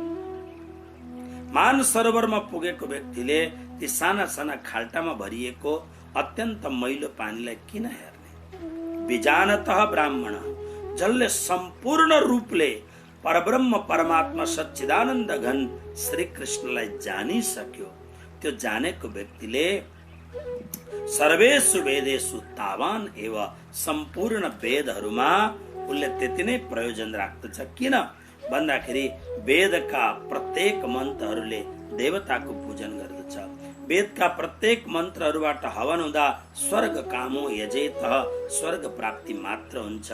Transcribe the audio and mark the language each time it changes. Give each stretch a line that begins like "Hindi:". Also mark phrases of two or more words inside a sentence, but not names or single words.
Nepali: मान सरोवरमा पुगेको व्यक्तिले ती साना साना खाल्टामा भरिएको अत्यन्त मैलो पानीलाई किन हेर्ने?
Sanskrit: विजानतः ब्राह्मण,
Nepali: जसले सम्पूर्ण रूपले परब्रह्म परमात्मा सच्चिदानन्द घन श्री कृष्णलाई जानिसक्यो, त्यो जानेको व्यक्तिले
Sanskrit: सर्वेषु वेदेषु तावान एव,
Nepali: सम्पूर्ण वेदहरूमा उसले त्यति नै प्रयोजन राख्दछ। किन भन्दाखेरि वेदका प्रत्येक मन्त्रहरूले देवताको पूजन गर्दछ। वेदका प्रत्येक मन्त्रहरूबाट हवन हुँदा
Sanskrit: स्वर्ग कामो यजेत,
Nepali: स्वर्ग प्राप्ति मात्र हुन्छ।